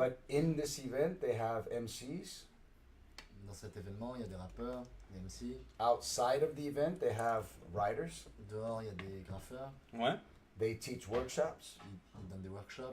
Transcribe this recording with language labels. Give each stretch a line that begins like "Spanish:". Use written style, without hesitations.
English: But in this event, they have MCs.
French: Dans cet événement, il y a des rappeurs, des MC.
English: Outside of the event, they have writers.
French: Dehors, il y a des graffeurs. Ouais.
English: They teach workshops
French: Ils donnent des workshops